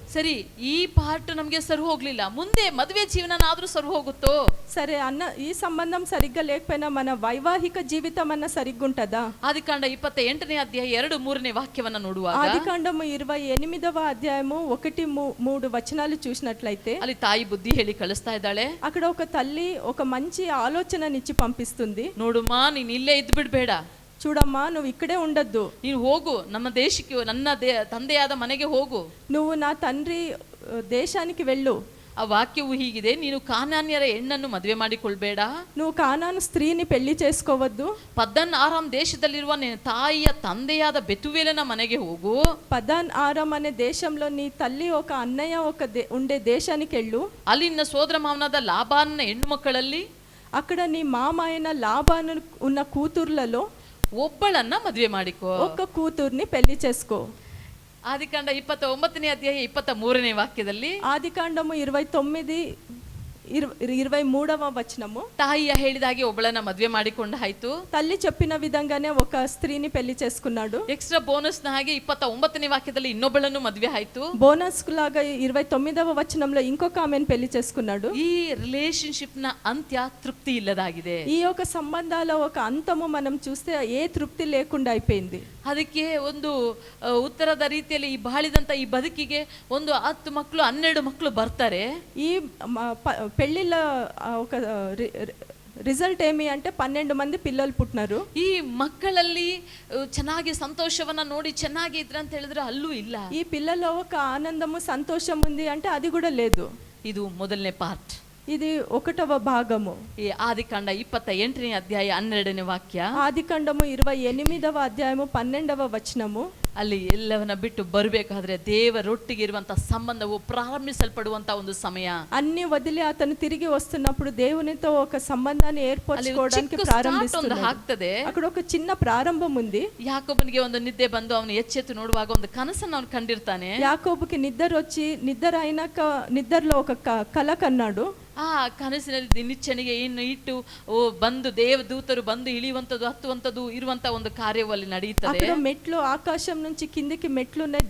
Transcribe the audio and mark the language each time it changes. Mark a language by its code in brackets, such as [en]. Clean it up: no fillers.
[kn] ಸರಿ ಈ ಪಾರ್ಟ್ ನಮಗೆ ಸರಿ ಹೋಗ್ಲಿಲ್ಲ, ಮುಂದೆ ಮದುವೆ ಜೀವನನಾದ್ರೂ ಸರಿ ಹೋಗುತ್ತೋ? [te] సరే అన్న, ఈ సంబంధం సరిగ్గా లేకపోయినా మన వైవాహిక జీవితం అన్న సరిగ్గా ఉంటదా? [kn] ಆದಿಕಾಂಡ 28ನೇ ಅಧ್ಯಾಯ 2-3ನೇ ವಾಕ್ಯವನ್ನ ನೋಡುವಾಗ, [te] ఆదికాండము 28వ అధ్యాయము 1-3 వచనాలు చూసినట్లయితే [kn] ಅಲ್ಲಿ ತಾಯಿ ಬುದ್ಧಿ ಹೇಳಿ ಕಳಿಸ್ತಾ ಇದ್ದಾಳೆ. [te] అక్కడ ఒక తల్లి ఒక మంచి ఆలోచననిచ్చి పంపిస్తుంది. [kn] ನೋಡುಮಾ, ನೀನ್ ಇಲ್ಲೇ ಇದ್ದು ಬಿಡ್ಬೇಡ, [te] చూడమ్మా, నువ్వు ఇక్కడే ఉండద్దు, [kn] ನೀನು ಹೋಗು, ನಮ್ಮ ದೇಶಕ್ಕೆ, ನನ್ನ ತಂದೆಯಾದ ಮನೆಗೆ ಹೋಗು, [te] నువ్వు నా తండ్రి దేశానికి వెళ్ళు. [kn] ಆ ವಾಕ್ಯವು ಹೀಗಿದೆ, ನೀನು ಕಾನಾನ್ಯರ ಹೆಣ್ಣನ್ನು ಮದುವೆ ಮಾಡಿಕೊಳ್ಬೇಡ, [te] నువ్వు కానాను స్త్రీని పెళ్లి చేసుకోవద్దు, [kn] ಪದ್ದನ್ ಆರಾಮ್ ದೇಶದಲ್ಲಿರುವ ನಿನ್ನ ತಾಯಿಯ ತಂದೆಯಾದ ಬೆತುವೇಲನ ಮನೆಗೆ ಹೋಗು, [te] పదాన్ ఆరాం అనే దేశంలో నీ తల్లి ఒక అన్నయ్య ఉండే దేశానికి వెళ్ళు, [kn] ಅಲ್ಲಿ ನಿನ್ನ ಸೋದರ ಮಾವನಾದ ಲಾಬಾನನ ಹೆಣ್ಣು ಮಕ್ಕಳಲ್ಲಿ, [te] అక్కడ నీ మామ అయిన లాబాను ఉన్న కూతుర్లలో [kn] ಒಬ್ಬಳನ್ನ ಮದುವೆ ಮಾಡಿಕೋ, [te] ఒక్క కూతుర్ని పెళ్లి చేసుకో. [kn] ಆದಿಕಾಂಡ 29ನೇ ಅಧ್ಯಾಯ 23ನೇ ವಾಕ್ಯದಲ್ಲಿ, [te] ఆదికాండము 23వ వచనము, [kn] ತಾಯಿಯ ಹೇಳಿದಾಗೆ ಒಬ್ಬಳನ್ನ ಮದುವೆ ಮಾಡಿಕೊಂಡ ಆಯ್ತು. [te] తల్లి చెప్పిన విధంగానే ఒక స్త్రీని పెళ్లి చేసుకున్నాడు. [en] extra bonus [kn] ನ ಹಾಗೆ 29ನೇ ವಾಕ್ಯದಲ್ಲಿ ಇನ್ನೊಬ್ಬಳನ್ನು ಮದುವೆ ಆಯ್ತು. [te] బోనస్ లాగా 29వ వచనంలో ఇంకొక ఆమెను పెళ్లి చేసుకున్నాడు. [kn] ಈ ರಿಲೇಶನ್ಶಿಪ್ ನ ಅಂತ್ಯ ತೃಪ್ತಿ ಇಲ್ಲದಾಗಿದೆ. [te] ఈ యొక్క సంబంధాల ఒక అంతము మనం చూస్తే ఏ తృప్తి లేకుండా అయిపోయింది. [kn] ಅದಕ್ಕೆ ಒಂದು ಉತ್ತರದ ರೀತಿಯಲ್ಲಿ ಈ ಬಾಳಿದಂತ ಈ ಬದುಕಿಗೆ ಒಂದು 10 ಮಕ್ಕಳು 12 ಮಕ್ಕಳು ಬರ್ತಾರೆ. [te] ఈ పెళ్లిళ్ళ ఒక రిజల్ట్ ఏమి అంటే 12 మంది పిల్లలు పుట్టినారు. [kn] ಈ ಮಕ್ಕಳಲ್ಲಿ ಚೆನ್ನಾಗಿ ಸಂತೋಷವನ್ನ ನೋಡಿ ಚೆನ್ನಾಗಿ ಇದ್ರ ಅಂತ ಹೇಳಿದ್ರೆ ಅಲ್ಲೂ ಇಲ್ಲ. [te] ఈ పిల్లల్లో ఒక ఆనందము సంతోషం ఉంది అంటే అది కూడా లేదు. [kn] ಇದು ಮೊದಲನೇ ಪಾರ್ಟ್. [te] ఇది 1వ భాగము. [kn] ಈ ಆದಿಕಾಂಡ 28ನೇ ಅಧ್ಯಾಯ 12ನೇ ವಾಕ್ಯ. [te] ఆదికాండము 28వ అధ్యాయము 12వ వచనము, [kn] ಅಲ್ಲಿ ಎಲ್ಲವನ್ನ ಬಿಟ್ಟು ಬರಬೇಕಾದ್ರೆ ದೇವರೊಟ್ಟಿಗೆ ಇರುವಂತ సంబంధವು ప్రారంభించబడుವಂತ ಒಂದು సమయ. [te] అన్ని వదిలి అతను తిరిగి వస్తున్నప్పుడు దేవునితో ఒక సంబంధాన్ని ఏర్పరచుకోవడానికి ప్రారంభిస్తున్నాడు. అక్కడ ఒక చిన్న ప్రారంభం ఉంది. [kn] యాకోబునికి ಒಂದು ನಿದ್ದೆ ಬಂದು ಅವನು ಎಚ್ಚೆತ್ತು ನೋಡುವಾಗ ಒಂದು ಕನಸನ್ನು ಅವನು ಕಂಡಿರ್ತಾನೆ. [te] యాకోబుకి నిద్ర వచ్చి నిద్ర అయినాక నిద్రలో ఒక కల కన్నాడు. [kn] ಆ ಕನಸಿನಲ್ಲಿ ನಿಚ್ಚಣಿಗೆ ಇನ್ನು ಇಟ್ಟು ಬಂದು ದೇವದೂತರು ಬಂದು ಇಳಿಯುವಂಥದ್ದು ಹತ್ತುವಂಥದ್ದು ಇರುವಂತ ಒಂದು ಕಾರ್ಯವು ಅಲ್ಲಿ ನಡೆಯುತ್ತದೆ. [te] అక్కడ మెట్లు ఆకాశం నుంచి కిందికి మెట్లు ఉన్నాయి.